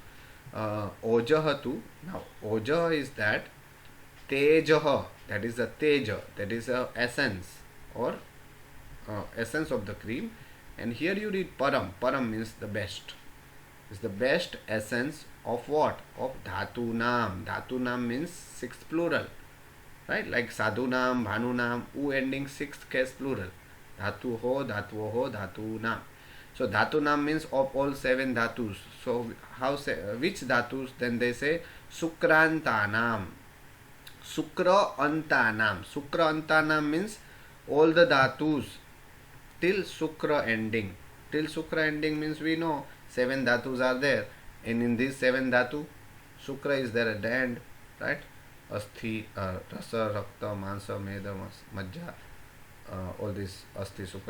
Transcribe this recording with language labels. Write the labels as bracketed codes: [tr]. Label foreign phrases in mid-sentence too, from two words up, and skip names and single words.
[sa] Ojaha tu. [en] Now ojaha is that tejaha, that is the teja, that is the essence or essence of the cream. And here you read param. Param means the best. It's the best essence of what? Of [sa] dhatu nam. Dhatu nam [en] means sixth plural, right? [sa] Like sadhu nam, bhanu nam, [en] u ending sixth case plural. [sa] Dhatu ho, dhatu ho, dhatu nam. [en] So [sa] dhatu nam [en] means of all seven dhatus. So how say which dhatus? Then they say sukrantanam. [sa] Sukra antanam. Sukra antanam [en] means all the dhatus till Sukra ending. Till Sukra ending means we know seven dhatus are there, and in these seven dhatu, Sukra is there at the end, right? [sa] Asthi, Rasa, Rakta, Mansa, Meda, Majja, [en] all this Asthi, Sukra.